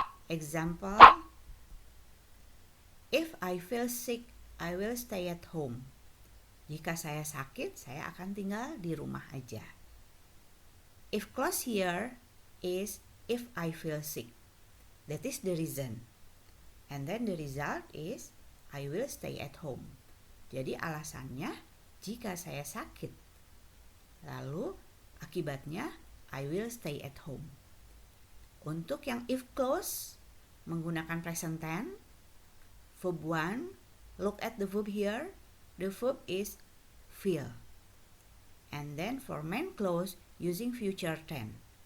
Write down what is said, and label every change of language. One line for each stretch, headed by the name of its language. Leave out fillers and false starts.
English: Example, if I feel sick, I will stay at home.
Indonesian: Jika saya sakit, saya akan tinggal di rumah aja.
English: If clause here is if I feel sick. That is the reason. And then the result is I will stay at home.
Indonesian: Jadi alasannya jika saya sakit. Lalu akibatnya
English: I will stay at home.
Indonesian: Untuk yang
English: if clause
Indonesian: menggunakan
English: present tense, verb 1, look at the verb here. The verb is feel. And then for main clause using future tense.